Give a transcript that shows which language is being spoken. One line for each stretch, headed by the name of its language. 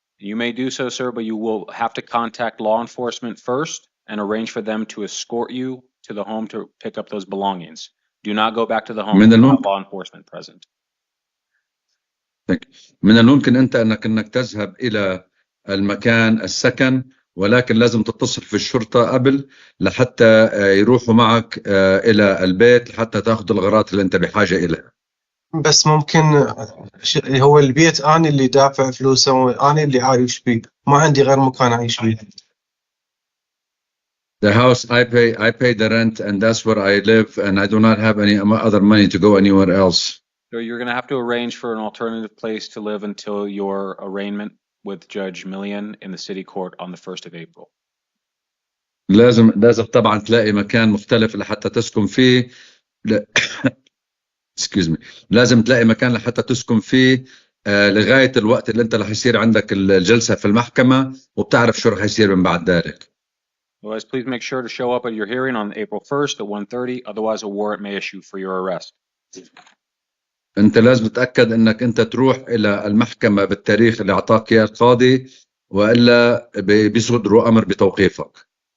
English: You may do so, sir, but you will have to contact law enforcement first and arrange for them to escort you to the home to pick up those belongings. Do not go back to the home without law enforcement present.
Arabic: من الممكن انك تذهب الى المكان السكن، ولكن لازم تتصل في الشرطة قبل لحتى يروحوا معك الى البيت لحتى تاخذ الأغراض اللي انت بحاجة إليها. بس ممكن هو البيت انا اللي دافع فلوسه وانا اللي عايش فيه، ما عندي غير مكان اعيش فيه.
English: The house I pay the rent, and that's where I live, and I do not have any other money to go anywhere else. So you're going to have to arrange for an alternative place to live until your arraignment with Judge Millian in the city court on the 1st of April.
Arabic: لازم طبعا تلاقي مكان مختلف لحتى تسكن فيه.
English: excuse me.
Arabic: لازم تلاقي مكان لحتى تسكن فيه لغاية الوقت اللي انت رح يصير عندك الجلسة في المحكمة، وبتعرف شو رح يصير من بعد ذلك.
English: Otherwise, please make sure to show up at your hearing on April 1st at 1:30. Otherwise, a warrant may issue for your arrest.
Arabic: انت لازم تتأكد انك انت تروح الى المحكمة بالتاريخ اللي اعطاك اياه القاضي، والا بيصدروا امر بتوقيفك.